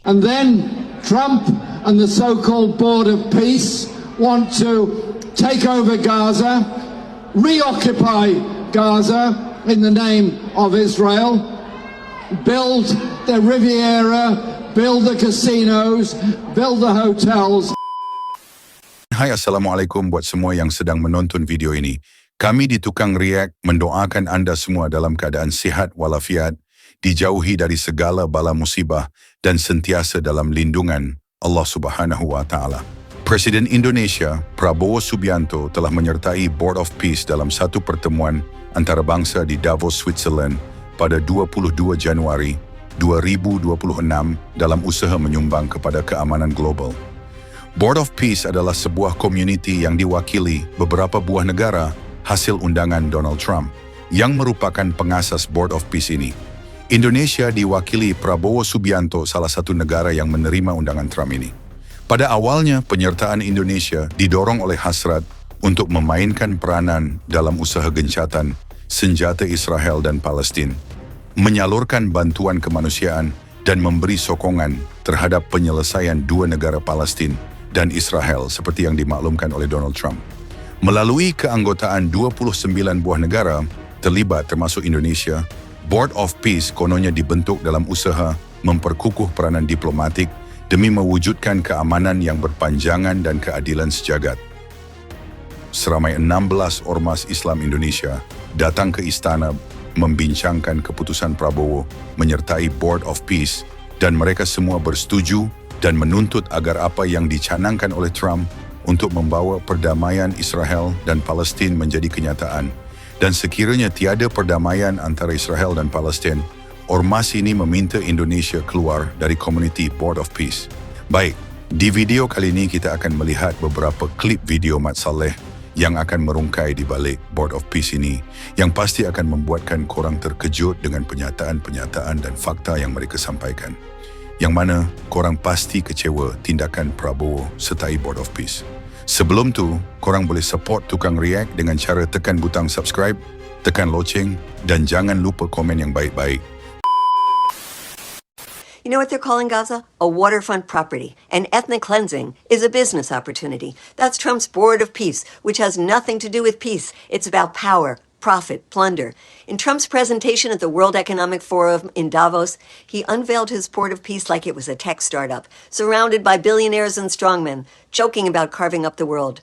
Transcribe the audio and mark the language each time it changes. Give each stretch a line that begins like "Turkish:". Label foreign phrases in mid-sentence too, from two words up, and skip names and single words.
English: And then Trump and the so-called Board of Peace want to take over Gaza, reoccupy Gaza in the name of Israel, build the Riviera, build the casinos, build the hotels.
Malay: Hai, Assalamualaikum buat semua yang sedang menonton video ini. Kami di Tukang React mendoakan anda semua dalam keadaan sihat walafiat, dijauhi dari segala bala musibah dan sentiasa dalam lindungan Allah
Arabic: Subhanahu wa Ta'ala.
Malay: Presiden Indonesia, Prabowo Subianto telah menyertai Board of Peace dalam satu pertemuan antarabangsa di Davos, Switzerland pada 22 Januari 2026 dalam usaha menyumbang kepada keamanan global. Board of Peace adalah sebuah komuniti yang diwakili beberapa buah negara hasil undangan Donald Trump yang merupakan pengasas Board of Peace ini. Indonesia diwakili Prabowo Subianto, salah satu negara yang menerima undangan Trump ini. Pada awalnya, penyertaan Indonesia didorong oleh hasrat untuk memainkan peranan dalam usaha gencatan senjata Israel dan Palestina, menyalurkan bantuan kemanusiaan dan memberi sokongan terhadap penyelesaian dua negara Palestina dan Israel seperti yang dimaklumkan oleh Donald Trump. Melalui keanggotaan 29 buah negara terlibat termasuk Indonesia, Board of Peace kononnya dibentuk dalam usaha memperkukuh peranan diplomatik demi mewujudkan keamanan yang berpanjangan dan keadilan sejagat. Seramai 16 ormas Islam Indonesia datang ke istana membincangkan keputusan Prabowo menyertai Board of Peace dan mereka semua bersetuju dan menuntut agar apa yang dicanangkan oleh Trump untuk membawa perdamaian Israel dan Palestina menjadi kenyataan. Dan sekiranya tiada perdamaian antara Israel dan Palestina, ormas ini meminta Indonesia keluar dari komuniti Board of Peace. Baik, di video kali ini kita akan melihat beberapa klip video Mat Saleh yang akan merungkai di balik Board of Peace ini, yang pasti akan membuatkan korang terkejut dengan penyataan-penyataan dan fakta yang mereka sampaikan. Yang mana korang pasti kecewa tindakan Prabowo sertai Board of Peace. Sebelum tu, korang boleh support Tukang React dengan cara tekan butang subscribe, tekan loceng dan jangan lupa komen yang baik-baik.
English: You know what they're calling Gaza? A waterfront property. And ethnic cleansing is a business opportunity. That's Trump's Board of Peace, which has nothing to do with peace. It's about power, profit, plunder. In Trump's presentation at the World Economic Forum in Davos, he unveiled his Board of Peace like it was a tech startup, surrounded by billionaires and strongmen, joking about carving up the world.